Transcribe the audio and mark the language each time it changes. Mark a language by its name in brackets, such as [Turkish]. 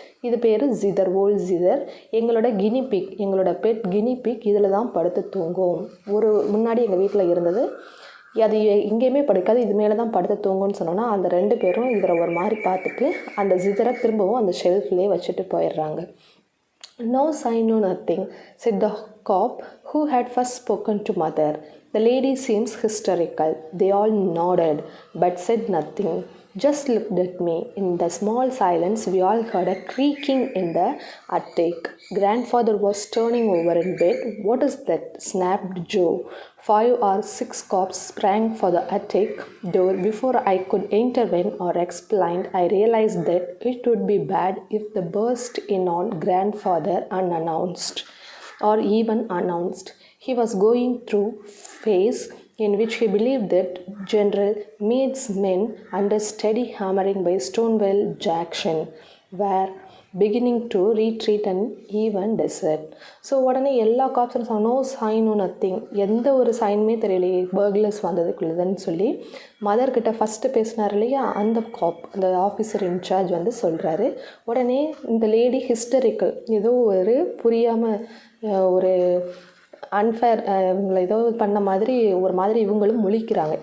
[Tamil] இது பேர் ஜிதர், ஓல்ட் ஜிதர், எங்களோட கினிபிக், எங்களோட பெட் கினிபிக் இதில் தான் படுத்து தூங்கும். முன்னாடி எங்கள் வீட்டில் இருந்தது, அது எங்கேயுமே படுக்காது, இது மேலே தான் படுத்து தூங்கும்னு சொன்னோன்னா அந்த 2 பேரும் இவரை ஒரு மாதிரி பார்த்துட்டு அந்த ஜிதரை திரும்பவும் அந்த ஷெல்ஃப்லேயே வச்சுட்டு போயிடுறாங்க. [English] No sign, no nothing, said the cop who had first spoken to mother. The lady seems hysterical. They all nodded but said nothing, just looked at me. In the small silence we all heard a creaking in the attic. Grandfather was turning over in bed. What is that? Snapped Joe. 5 or 6 cops sprang for the attic door. Before I could intervene or explain, I realized that it would be bad if they burst in on grandfather unannounced or even announced. He was going through phase in which he believed that General Meade's men, under steady hammering by Stonewall Jackson, were beginning to retreat and even desert. [Tamil] So உடனே எல்லா காப்ஸும் [English] no சைனோ nothing, [Tamil] எந்த ஒரு சைனுமே தெரியலையே burglars வந்ததுக்குள்ளதுன்னு சொல்லி மதர்கிட்ட first பேசினார் இல்லையா அந்த காப், அந்த ஆஃபீஸர் இன்சார்ஜ் வந்து சொல்கிறாரு. உடனே இந்த லேடி ஹிஸ்டரிக்கல், ஏதோ ஒரு புரியாமல் ஒரு அன்ஃபேர் இவங்களை ஏதோ பண்ண மாதிரி ஒரு மாதிரி இவங்களும் முழிக்கிறாங்க.